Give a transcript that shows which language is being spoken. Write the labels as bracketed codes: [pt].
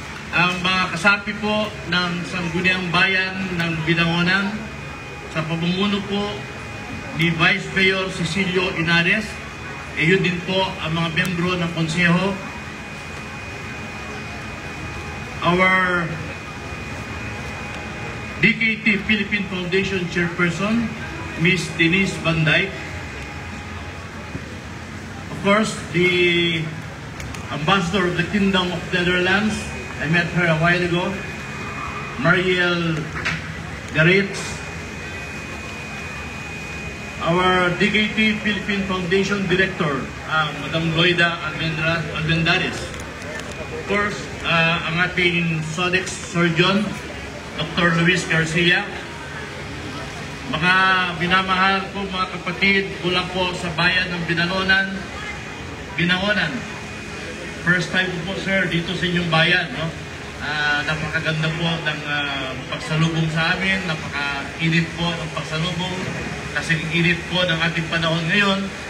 [tl] ang mga kasapi po ng Sangguniang Bayan ng Binangonan sa pamumuno po ni Vice Mayor Cecilio Inares, yun din po ang mga membro ng konseho, [en] our DKT Philippine Foundation Chairperson, [tl] Ms. [en] Denise Van Dyke, of course, the Ambassador of the Kingdom of Netherlands, I met her a while ago, Mariel Garitz, our DKT Philippine Foundation Director, Madam Loida Almendares, of course, [tl] ang ating [en] SODEX Surgeon, Dr. [tl] Luis Garcia, mga binamahal ko mga kapatid mula po sa bayan ng Binangonan. First time po sir dito sa inyong bayan, no? Napakaganda po ng pagsalubong sa amin, napaka-init po ng pagsalubong, kasi init po ng ating panahon ngayon.